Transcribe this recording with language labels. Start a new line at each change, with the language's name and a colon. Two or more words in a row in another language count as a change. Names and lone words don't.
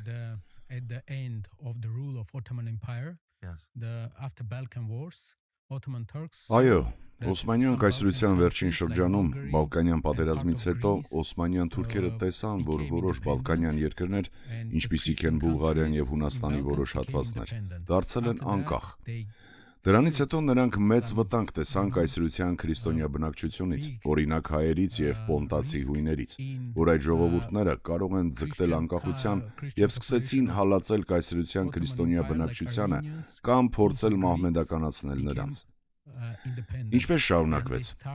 English: At the end of the rule of Ottoman Empire, after Balkan Wars, Ottoman Turks.
Armenian: Այո, Օսմանյան կայսրության վերջին շրջանում, Բալկանյան պատերազմից հետո, Օսմանյան թուրքերը տեսան, որ որոշ բալկանյան երկրներ, ինչպիսիք են Բուլղարիան և Հունաստանի որոշ հատվածներ, դարձել են անկախ։ Դրանից հետո նրանք մեծ վտանգ տեսան կայսրության քրիստոնյա բնակչությունից, օրինակ հայերից և պոնտացի հույներից, որ այդ ժողովուրդները կարող են ձգտել անկախության և սկսեցին հալածել կայսրության քրիստոնյա բնակչությանը կամ փորձել մահմեդականացնել նրանց։ Ինչպես շարունակվեց։